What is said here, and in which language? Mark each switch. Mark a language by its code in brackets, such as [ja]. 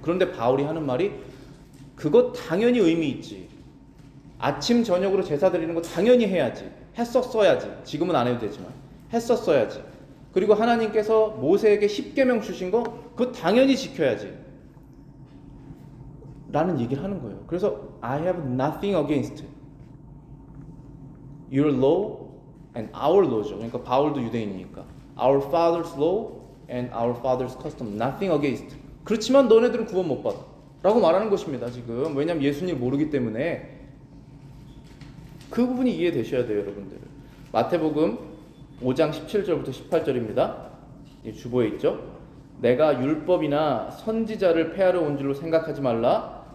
[ko] 그런데 바울이 하는 말이 그거 당연히 의미 있지. 아침 저녁으로 제사 드리는 거 당연히 해야지. 했었어야지. 지금은 안 해도 되지만 했었어야지. 그리고 하나님께서 모세에게 십계명 주신 거 그거 당연히 지켜야지. 라는 얘기를 하는 거예요. 그래서 [en] I have nothing against your law and our law죠. [ko] 그러니까 바울도 유대인이니까 [en] our father's law and our father's custom, nothing against. [ko] 그렇지만 너네들은 구원 못 받아 라고 말하는 것입니다. 지금 왜냐하면 예수님을 모르기 때문에. 그 부분이 이해되셔야 돼요, 여러분들. 마태복음 5장 17절부터 18절입니다. 주보에 있죠. 내가 율법이나 선지자를 폐하러 온 줄로 생각하지 말라.